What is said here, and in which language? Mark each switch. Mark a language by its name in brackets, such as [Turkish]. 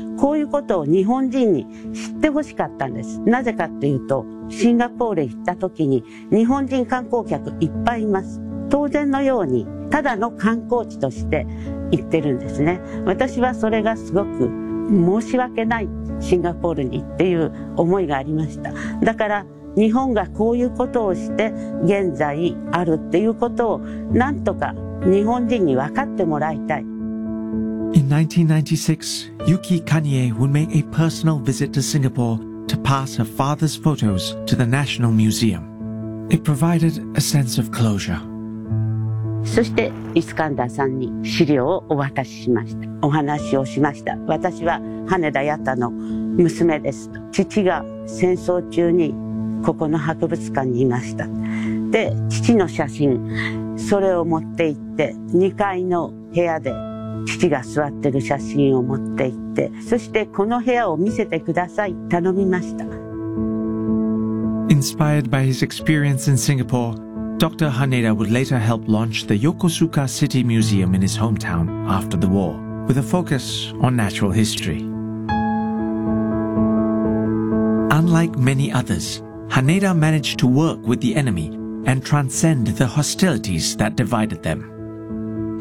[Japanese] こういうことを日本人に知ってほしかったんです。なぜかっていうと、シンガポールへ行った時に日本人観光客いっぱいいます。当然のようにただの観光地として行ってるんですね。私はそれがすごく申し訳ない、シンガポールにっていう思いがありました。だから 日本がこういうことをして現在あるっていうことをなんとか日本人に分かってもらいたい。 [English] In 1996, Yuki Kanie would make a personal visit to Singapore to pass her father's photos to the National Museum. It provided a sense of closure. [Japanese] そしてイスカンダーさんに資料をお渡ししました。お話をしました。私は羽田ヤタの娘です。父が戦争中に ここの博物館にいました。で、父の写真、それを持って行って、2階の部屋で父が座ってる写真を持って行って、そしてこの部屋を見せてください、頼みました。 [English] Inspired by his experience in Singapore, Dr. Haneda would later help launch the Yokosuka City Museum in his hometown after the war, with a focus on natural history. Unlike many others, Haneda managed to work with the enemy and transcend the hostilities that divided them.